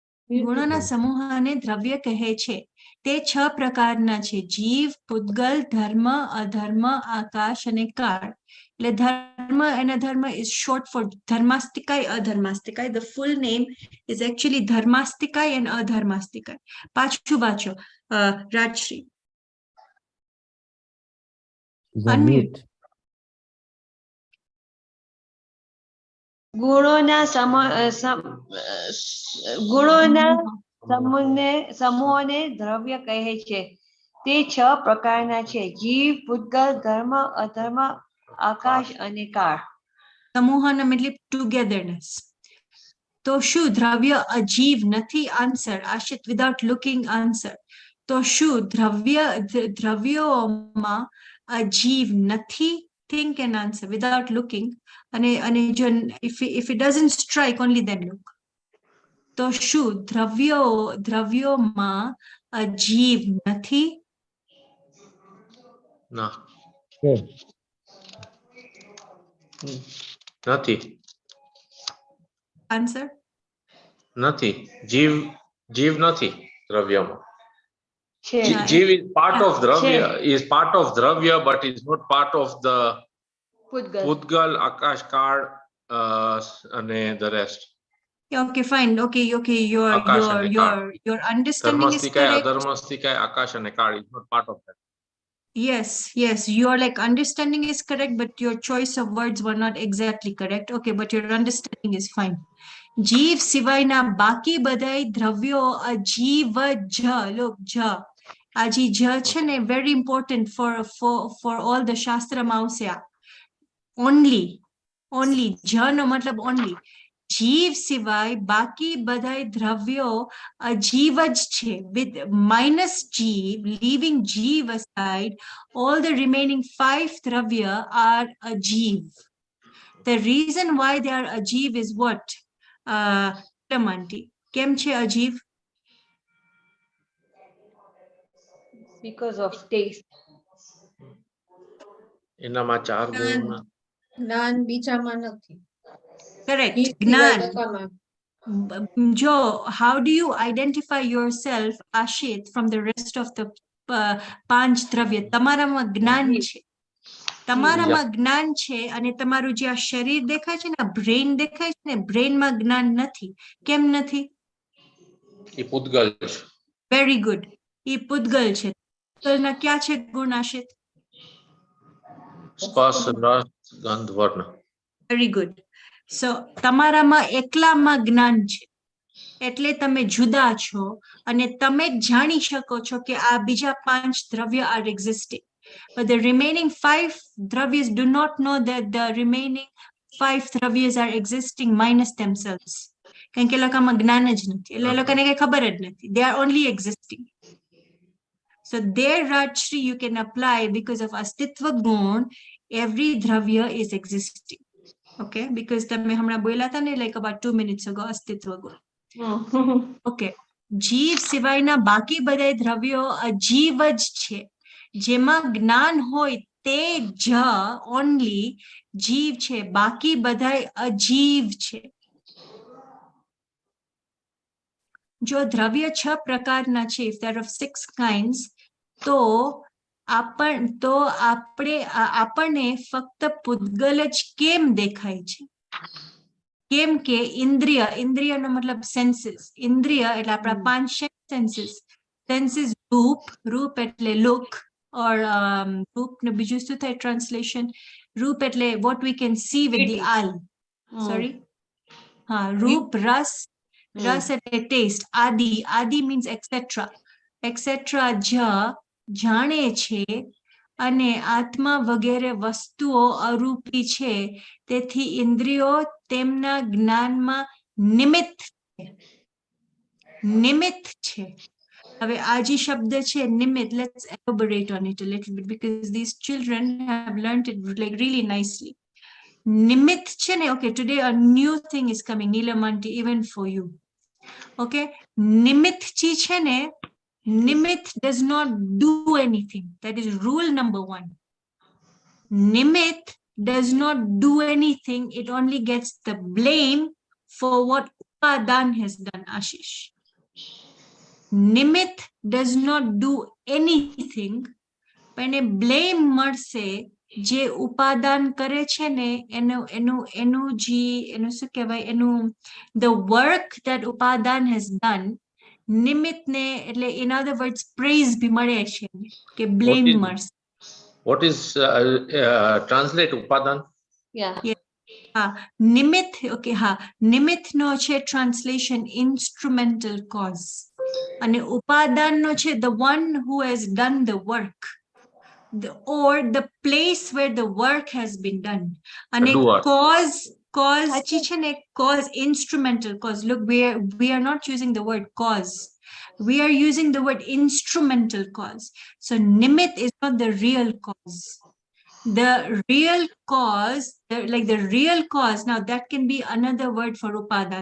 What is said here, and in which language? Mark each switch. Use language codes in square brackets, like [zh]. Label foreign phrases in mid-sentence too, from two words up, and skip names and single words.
[gu] ગુણોના સમૂહને દ્રવ્ય કહે છે. તે 6 પ્રકારના છે: જીવ, પૂતગલ, ધર્મ, અધર્મ, આકાશ અને કાળ. એટલે ધર્મ, એના ધર્મ [en] is short for [gu] ધર્માસ્તિકાય, અધર્માસ્તિકાય. [en] The full name is actually ધર્માસ્તિકાય and અધર્માસ્તિકાય. [gu] પાછું વાંચો રાજશ્રી. [en] She's on Unmute. mute. [gu] ગુણોના ગુણોના સમૂહોને દ્રવ્ય કહે છે. તે 6 પ્રકારના છે: જીવ, પૂતગલ, ધર્મ, અધર્મ, આકાશ અને કાળ. સમૂહનો મતલબ ટુગેધરનેસ. તો શું દ્રવ્ય અજીવ નથી? આન્સર આશિત, [en] without looking answer. [gu] તો શું દ્રવ્યોમાં અજીવ નથી? [en] Think and answer without looking. [gu] અને જો [en] if it doesn't strike, only then look. [gu] તો શું દ્રવ્યોમાં અજીવ નથી? ના, છે. નથી. [en] Answer. [gu] નથી. જીવ નથી દ્રવ્યમાં. છે. [en] Jiv is part of Dravya, is part of Dravya, but is not part of the [gu] પૂતગલ. [en] Pudgal, Akash, Kal, and the rest. Okay, fine. Okay. Akash and Your understanding is Dharmastikaya, correct. Adharmastikaya, Akash and Kal is not part of that. Yes, your like understanding is correct, but your choice of words were not exactly correct. Okay, but your understanding is fine. [gu] જીવ સિવાયના બાકી બધાય દ્રવ્યો અજીવ જ. Look, આ જે જ છે ને, [en] very important for all the [gu] શાસ્ત્રમાં આવશે આ. Only જ નો મતલબ only. જીવ સિવાય બાકી બધાય દ્રવ્યો અજીવ જ છે. [en] With minus જીવ, leaving જીવ aside, all the remaining 5 દ્રવ્ય are અજીવ. The reason why they are અજીવ is what? Lamanti. [gu] કેમ છે અજીવ? Because of taste. એનામાં 4 ગુણ. જ્ઞાન બીજામાં નથી. Correct. જીવ સિવાય જ્ઞાન. બધામાં. [en] Jo, how do you identify yourself, Ashit, from the rest of the 5 દ્રવ્ય? [gu] તમારામાં જ્ઞાન છે. તમારામાં જ્ઞાન છે અને તમારું જે આ શરીર દેખાય છે ને, બ્રેઇન દેખાય છે ને, બ્રેઇનમાં જ્ઞાન નથી. કેમ નથી? એ પૂતગલ છે. [en] very good. [gu] એ પૂતગલ છે. પૂતગલના ક્યાં છે ગુણ, આશિત? સ્પર્શ, રસ, ગંધ, વર્ણ. [en] very good. [gu] સો તમારામાં એકલામાં જ્ઞાન છે, એટલે તમે જુદા છો અને તમે જ જાણી શકો છો કે આ બીજા 5 દ્રવ્ય [en] are existing. But the remaining 5 dravyas do not know that the remaining 5 dravyas are existing minus themselves. કારણ કે લોકોમાં જ્ઞાન જ નથી, એટલે એ લોકોને કઈ ખબર જ નથી. They are only existing. So there, Rajshri, you can apply because of [gu] અસ્તિત્વ ગુણ, [en] every dravya is existing. Okay, because [gu] તમે હમણાં બોલ્યા હતા ને, [en] like about 2 minutes ago, [gu] અસ્તિત્વ ગુણ. [en] Okay. [gu] જીવ સિવાયના બાકી બધાય દ્રવ્યો અજીવ જ છે. જેમાં જ્ઞાન હોય તે જ only જીવ છે, બાકી બધાય અજીવ છે. જો દ્રવ્ય 6 પ્રકારના છે, [en] if there are 6 kinds, [gu] તો આપણને ફક્ત પૂતગલ જ કેમ દેખાય છે? કેમ કે ઇન્દ્રિયનો મતલબ સેન્સીસ. ઇન્દ્રિય એટલે આપણા 5 સેન્સીસ. સેન્સીસ રૂપ એટલે લુક, or રૂપ ને બીજું શું થાય ટ્રાન્સલેશન? રૂપ એટલે [en] what we can see with the eye. Sorry. [gu] રૂપ, રસ એટલે ટેસ્ટ. [en] આદિ means etc. [gu] જાણે છે અને આત્મા વગેરે વસ્તુઓ અરૂપી છે, તેથી ઇન્દ્રિયો તેમના જ્ઞાનમાં નિમિત્ત છે. હવે આ જે શબ્દ છે નિમિત્ત, [en] let's elaborate on it a little bit because these children have learned it like really nicely. [gu] નિમિત્ત છે ને, [en] okay, today a new thing is coming, Neelamanti, even for you. Okay, [gu] નિમિત્ત જે છે ને, નિમિત્ત [en] does not do anything. That is rule number 1. નિમિત્ત does not do anything. It only gets the blame for what Upadan has done, Ashish. નિમિત્ત does not do anything, [gu] પણ એ બ્લેમ મળશે જે ઉપાદાન કરે છે ને એનું શું કહેવાય એનું [en] the work that ઉપાદાન has done, [gu] નિમિત્તને એટલે [en] in other words praise [gu] બી મળે છે કે બ્લેમ [en] is- [gu] મળશે. [en] What is translate upadan? Yeah. [gu] હા, નિમિત્ત, ઓકે, હા, નિમિત્તનો છે ટ્રાન્સલેશન [en] instrumental cause [gu] અને ઉપાદાનનો છે [en] the one who has done the work, or the place where the work has been done. [gu] અને [en] doer. cause [gu] જે છે ને [en] cause, instrumental cause. Look, we are not using the word cause, we are using the word instrumental cause. So nimitt is not the real cause. The real cause, the real cause, now that can be another word for upadan.